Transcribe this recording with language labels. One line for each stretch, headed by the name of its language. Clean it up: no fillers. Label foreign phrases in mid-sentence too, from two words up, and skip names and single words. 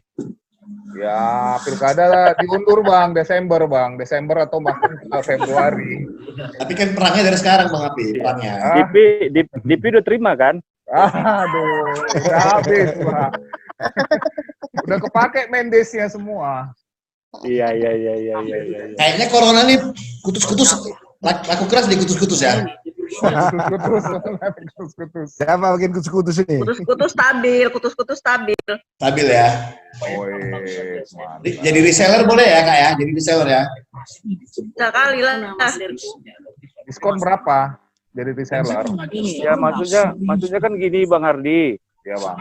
Indonesian: Ya pilkada diundur Bang, Desember atau bahkan Februari. Tapi kan perangnya dari sekarang Bang Api, perangnya. DP udah terima kan? Aduh, udah habis Pak. Udah kepake Mendesnya semua. Iya. Kayaknya corona nih kutus-kutus, laku keras di kutus-kutus ya. Kutus-kutus. Siapa bikin kutus-kutus ini? Kutus-kutus stabil. Stabil ya. Jadi reseller boleh ya Kak ya? Jadi reseller ya. Bisa kali lah. Diskon berapa? Jadi reseller? Ya maksudnya kan gini Bang Hardi. Ya Bang.